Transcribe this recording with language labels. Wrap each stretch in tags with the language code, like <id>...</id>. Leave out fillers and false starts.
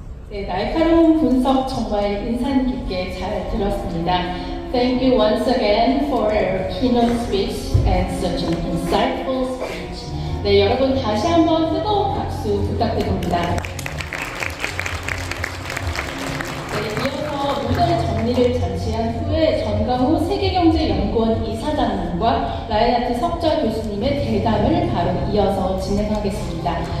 <ko>네, 날카로운 분석 정말 인상 깊게 잘 들었습니다.</ko> <en>Thank you once again for your keynote speech and such an insightful speech.</en> <ko>네, 여러분 다시 한번 뜨거운 박수 부탁드립니다. 네, 이어서 후대의 정리를 잠시한 후에 전강호 세계경제연구원 이사장님과 라인하트 석좌 교수님의 대담을 바로 이어서 진행하겠습니다.</ko>